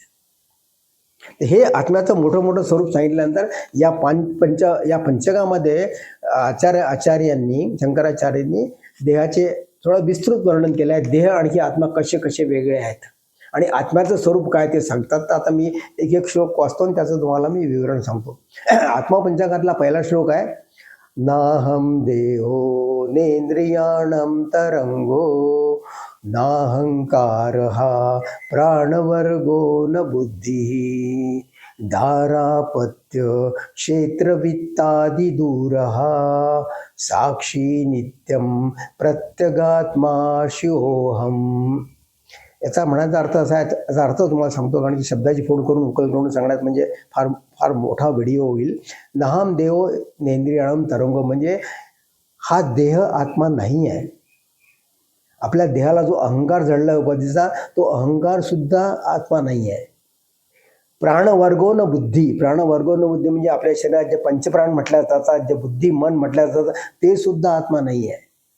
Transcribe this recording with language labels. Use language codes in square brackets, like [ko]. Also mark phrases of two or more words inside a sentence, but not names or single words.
[mr] तर हे आत्म्याचं मोठं स्वरूप सांगितल्यानंतर या पंचकामध्ये आचार्यांनी, शंकराचार्यांनी देहाचे थोडं विस्तृत वर्णन केलं आहे. देह आणखी आत्मा कसे वेगळे आहेत आणि आत्म्याचं स्वरूप काय ते सांगतात. तर आता मी एक श्लोक वाचतो आणि त्याचं तुम्हाला मी विवरण सांगतो. आत्मपंचकातला पहिला श्लोक आहे, [sa] नाहम देहो नेंद्रियाणम तरंगो नाहंकार प्राणवर्गो न बुद्धी दारापत्य क्षेत्रवित्तादि दूरः साक्षी नित्यम प्रत्यगात्मा शिवोहम. [mr] याचा म्हणायचा अर्थ असा आहे, याचा अर्थ तुम्हाला सांगतो, कारण की शब्दाची फोड करून उकल करून सांगण्यात म्हणजे फार मोठा व्हिडिओ होईल. [sa] नाहम देहो नेंद्रियाणम तरंगो [mr] म्हणजे हा देह आत्मा नाही आहे. आपल्या देहाला जो अहंकार जडला उपाधीचा, तो अहंकार सुद्धा आत्मा नाही आहे. [sa] प्राणवर्गो न बुद्धी [mr] म्हणजे आपल्या शरीरात जे पंचप्राण म्हटल्या जातात, जे बुद्धी मन म्हटल्या जातात, ते सुद्धा आत्मा नाही आहे.